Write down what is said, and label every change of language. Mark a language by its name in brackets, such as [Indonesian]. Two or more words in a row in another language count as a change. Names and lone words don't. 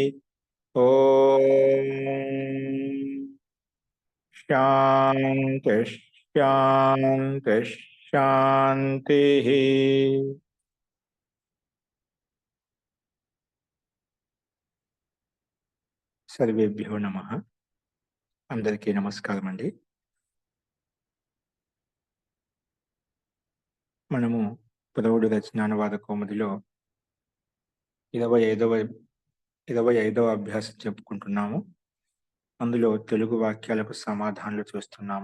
[Sanskrit] ओम शांति शांति शांति। सर्वेभ्यो नमः। [Telugu] అందరికీ నమస్కారం అండీ। మనము పదవుడు రచనానువాద కౌముదిలో 25వ అభ్యాసం చెప్పుకుంటున్నాము. అందులో తెలుగు వాక్యాలకు సమాధానాలు చూస్తున్నాము.